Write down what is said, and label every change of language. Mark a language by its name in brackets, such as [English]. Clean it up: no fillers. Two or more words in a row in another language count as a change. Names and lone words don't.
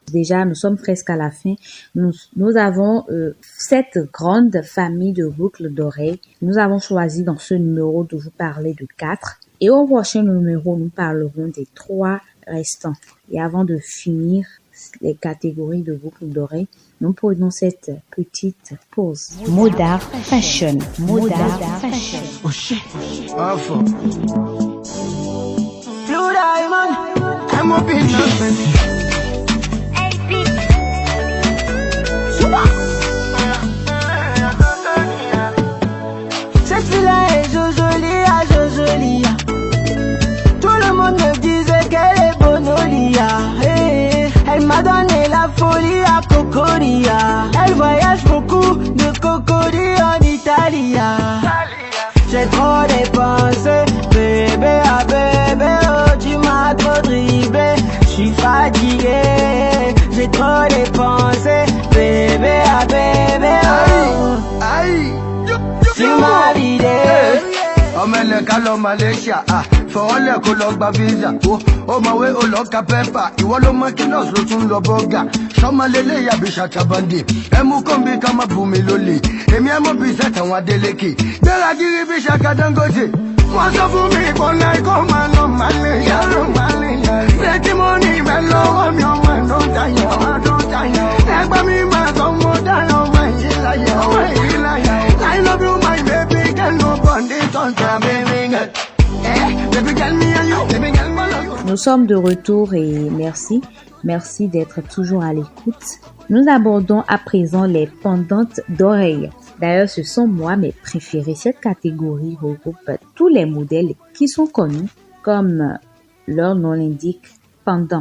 [French] Déjà, nous sommes presque à la fin. Nous avons cette grande famille de boucles d'oreilles. Nous avons choisi dans ce numéro de vous parler de 4. Et au prochain numéro, nous parlerons des 3 restants. Et avant de finir les catégories de boucles d'oreilles, nous prenons cette petite pause. Modar Fashion. Modar Fashion. [English] Oh shit. Awful. Blue Diamond. I'm up in nothing. [French] Cette fille-là est jojolie. Tout le monde me disait qu'elle est bonne au lit. Elle m'a donné la folie à Cocoria. Elle voyage beaucoup de Cocori en Italie. J'ai trop dépensé, bébé à bébé, oh tu m'as trop dribblé. J'suis fatigué, j'ai trop dépensé, bébé à bébé, oh aïe, tu m'as vidé. [Yoruba] Omele kalo Malaysia, fọwọ́lẹ̀ kó lọ gba visa. Ó máa wé ó lọ ka pẹ́pà, ìwọ ló mọ kí nọ́ọ̀sì ló tún lọ bọ́gà. Sọ́mọlélé yàbí ṣàtàbọ̀ndì, ẹ mú kọ́ńbí ká má bù mí lólè. Èmi ẹ mọ̀ bí sẹ́tàn wọn Adélékè. Gbéra gírí bí Ṣaka Dangote, [French] Moi je vous mets qu'on aille comme un homme malin. [English] Make money, man, no, I'm your man, don't die, don't die. [Yoruba] Egba mi ma [English] come on down, my I love you, my baby, girl, no bondage on time, baby girl. Baby girl, me and you, baby girl, my love. [French] Nous sommes de retour et merci d'être toujours à l'écoute. Nous abordons à présent les pendantes d'oreilles. D'ailleurs, ce sont moi mes préférés. Cette catégorie regroupe tous les modèles qui sont connus, comme leur nom l'indique, pendants.